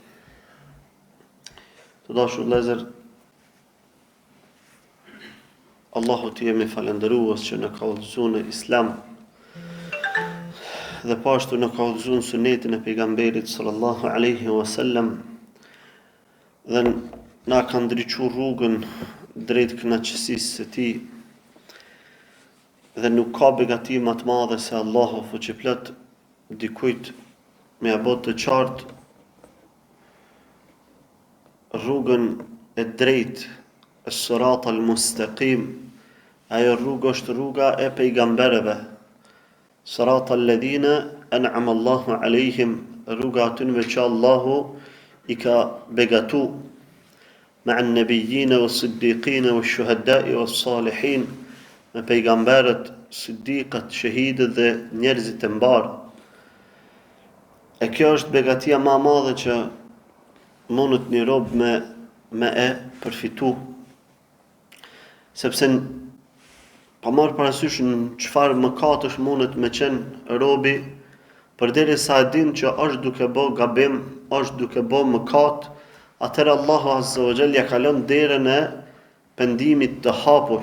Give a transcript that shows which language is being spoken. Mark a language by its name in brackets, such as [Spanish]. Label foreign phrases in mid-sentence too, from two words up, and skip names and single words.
[Albanian] Të dashur vëllezër, Allahu t'i jemi falendërues që na ka udhëzuar në Islam dhe pashtu na ka udhëzuar sunetin e pejgamberit [Arabic] صلى الله عليه وسلم [Albanian] dhe na ka ndriçuar rrugën drejt kënaqësisë së tij. Dhe nuk ka begati më të madhe se Allahu fuqiplot dikujt me ia bë të qartë rrugën e drejtë, [Arabic] الصراط المستقيم. [Albanian] Ajo rrugë është rruga e pejgamberëve. [Arabic] صراط الذين أنعم الله عليهم, [Albanian] rruga atyre që Allahu i ka begatu, me [Arabic] النبيين والصديقين والشهداء والصالحين, [Albanian] me pejgamberët, siddiqët, shahidët dhe njerëzit e mbarë. E kjo është begatia më e madhe që mundet një rob me e përfitu, sepse pa marrë parasysh në çfarë mëkatësh mundet me qenë robi, përderisa e din që është duke bë gabim, është duke bë mëkat, atëherë Allahu [Arabic] عز وجل [Albanian] ja ka lënë derën e pendimit të hapur.